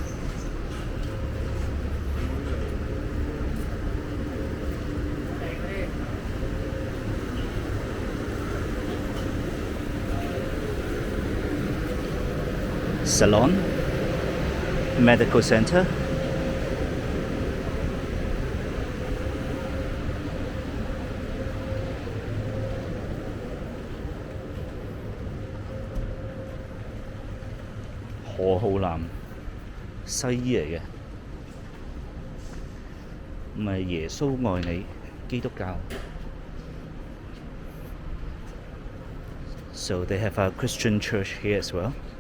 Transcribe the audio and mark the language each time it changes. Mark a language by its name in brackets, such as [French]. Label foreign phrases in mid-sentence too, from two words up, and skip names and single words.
[English] Salon, medical center. [Cantonese] 何浩南西醫嚟嘅，唔係耶穌愛你基督教。 [English] So they have a Christian church here as well.